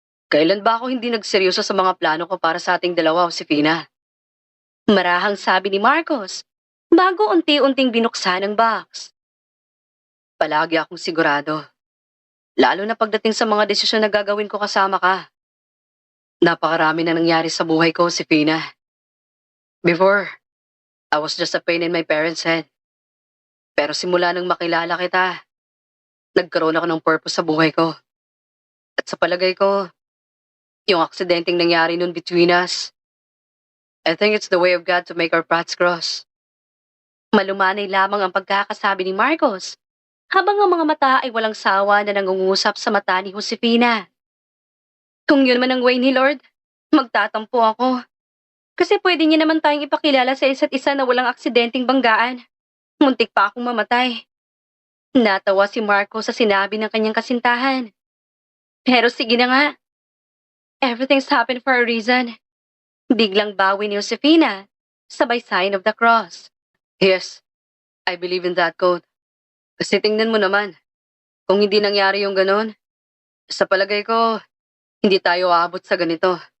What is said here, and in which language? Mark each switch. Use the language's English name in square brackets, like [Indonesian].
[Filipino] Kailan ba ako hindi nagseryoso sa mga plano ko para sa ating dalawa, Josefina? Marahang sabi ni Marcos bago unti-unting binuksan ang box. Palagi akong sigurado. Lalo na pagdating sa mga desisyon na gagawin ko kasama ka. Napakarami na nangyari sa buhay ko, Josefina. [English] Before, I was just a pain in my parents' head. [Filipino] Pero simula nang makilala kita, nagkaroon ako ng purpose sa buhay ko. At sa palagay ko, yung aksidenteng nangyari nun [English] between us, I think it's the way of God to make our paths cross. [Filipino] Malumanay lamang ang pagkakasabi ni Marcos, habang ang mga mata ay walang sawa na nangungusap sa mata ni Josefina. Kung yun man ang way ni Lord, magtatampo ako. Kasi pwede niya naman tayong ipakilala sa isa't isa na walang aksidenteng banggaan. Muntik pa akong mamatay. Natawa si Marco sa sinabi ng kanyang kasintahan. Pero sige na nga. [English] Everything's happened for a reason. [Filipino] Biglang bawi ni Josefina, sabay sign of the cross. [English] Yes, I believe in that quote. [Filipino] Kasi tingnan mo naman, kung hindi nangyari yung ganon, sa palagay ko, hindi tayo aabot sa ganito.